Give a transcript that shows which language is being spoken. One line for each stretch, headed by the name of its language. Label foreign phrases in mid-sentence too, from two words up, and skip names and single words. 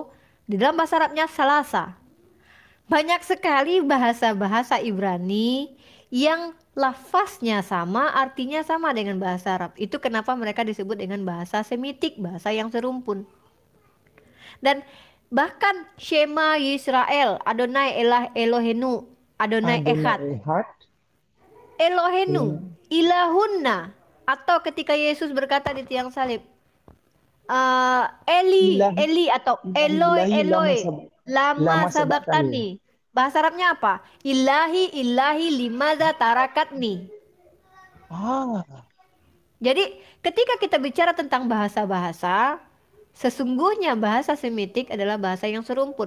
Indonesian: Di dalam bahasa Arabnya salasa. Banyak sekali bahasa-bahasa Ibrani yang lafaznya sama, artinya sama dengan bahasa Arab. Itu kenapa mereka disebut dengan bahasa Semitik, bahasa yang serumpun. Dan bahkan
Hebrew: שמע ישראל, אדוני אלה אלוהינו, אדוני אחד, אדוני אחד, Elohenu, Ilahunna,
Indonesian: atau ketika Yesus berkata di tiang salib, Eli,
Arabic: ilahi,
Indonesian: Eli atau
Arabic: ilahi,
Aramaic: Eloi,
Arabic: إلهي، لما
Aramaic: Eloi. sabak. Lama למה שבקתני.
Indonesian: sabaktani. Bahasa Arabnya apa?
Arabic: إلهي إلهي لماذا تركتني. Ah,
Indonesian: Jadi ketika kita bicara tentang bahasa-bahasa, sesungguhnya bahasa Semitik adalah bahasa yang serumpun.